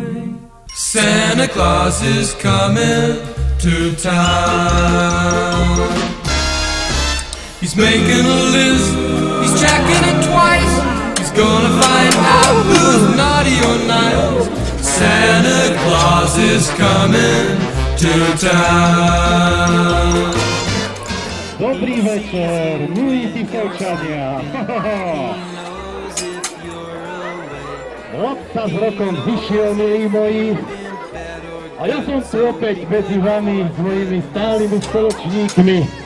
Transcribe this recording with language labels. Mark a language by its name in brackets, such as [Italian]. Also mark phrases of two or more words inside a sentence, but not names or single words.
[English] Santa Claus is coming to town. He's making a list, he's checking it twice. He's gonna find out who's naughty or nice. Santa Claus is coming to town. [Slovak] Dobrý večer, milí Tisovčania. Rok sa s rokom vyšiel, milí moji. A ja som tu opäť medzi vami s mojimi stálymi spoločníkmi.